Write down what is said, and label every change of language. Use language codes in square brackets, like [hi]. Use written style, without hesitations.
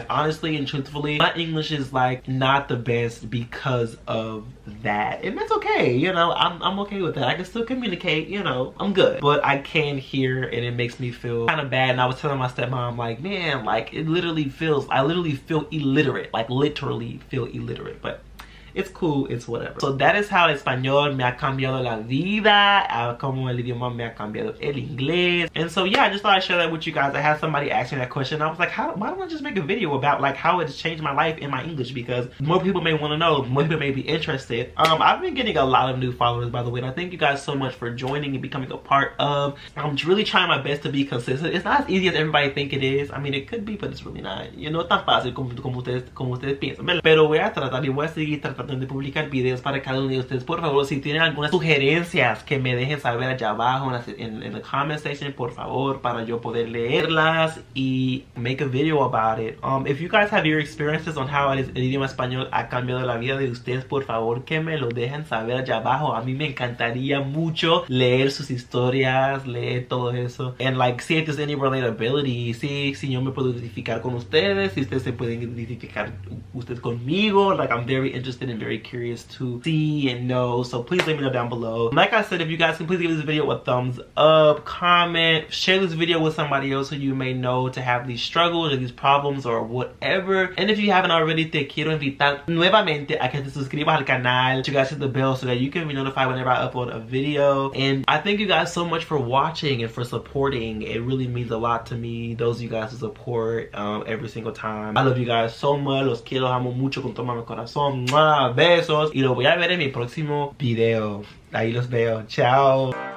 [en] Honestly and truthfully, my English is like not the best because of that, and that's okay. You know, I'm okay with that. I can still communicate, you know, I'm good, but I can hear, and it makes me feel kind of bad. And I was telling my stepmom, like, man, like I literally feel illiterate, like literally feel illiterate. But it's cool, it's whatever. So that is how [es] el español me ha cambiado la vida, como el idioma me ha cambiado el inglés. [en] And so yeah, I just thought I'd share that with you guys. I had somebody ask me that question. I was like, why don't I just make a video about like how it's changed my life in my English, because more people may want to know, more people may be interested. I've been getting a lot of new followers, by the way, and I thank you guys so much for joining and becoming a part of. I'm really trying my best to be consistent. It's not as easy as everybody think it is. I mean, it could be, but it's really not. [es] You know, tan fácil como ustedes piensan, ¿verdad? Pero voy a tratar y voy a seguir tratando de publicar videos para cada uno de ustedes. Por favor, si tienen algunas sugerencias, que me dejen saber allá abajo en [en] the comment section, [es] por favor, para yo poder leerlas y [en] make a video about it. If you guys have your experiences on how [es] el idioma español ha cambiado la vida de ustedes, por favor, que me lo dejen saber allá abajo. A mí me encantaría mucho leer sus historias, leer todo eso. [en] And like, see if there's any relatability. [es] Si yo me puedo identificar con ustedes, si ustedes se pueden identificar ustedes conmigo. [en] Like, I'm very interested and very curious to see and know. So please let me know down below. Like I said, if you guys can please give this video a thumbs up, comment, share this video with somebody else who you may know to have these struggles or these problems or whatever. And if you haven't already, [es] te quiero invitar nuevamente a que te suscribas al canal, [en] you guys hit the bell so that you can be notified whenever I upload a video. And I thank you guys so much for watching and for supporting. It really means a lot to me, those of you guys who support every single time. I love you guys so much. [es] Los quiero, amo mucho con todo mi corazón. ¡Mua! Besos. Y los voy a ver en mi próximo video. Ahí los veo. Chao.